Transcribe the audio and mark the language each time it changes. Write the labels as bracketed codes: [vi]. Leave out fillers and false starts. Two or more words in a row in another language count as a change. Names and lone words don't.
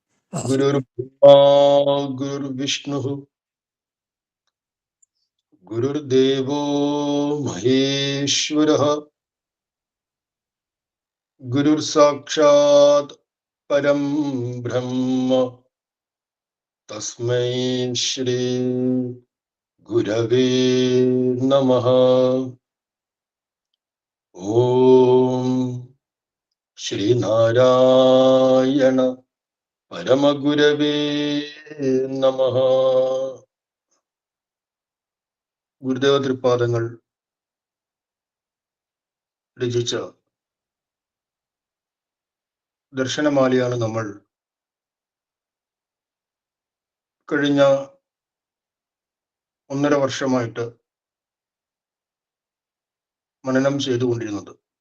[sa] गुरुर्ब्रह्मा गुरुर्विष्णुः गुरुर्देवो महेश्वरः गुरुर्साक्षात् परं ब्रह्म तस्मै श्री गुरवे नमः। ओम श्रीनारायण परमगुरवे नमः. [ml] ഗുരുദേവ തൃപ്പാദങ്ങൾ രചിച്ച ദർശനമാലയാണ് നമ്മൾ കഴിഞ്ഞ 1.5 വർഷമായിട്ട് മനനം ചെയ്തുകൊണ്ടിരുന്നത്.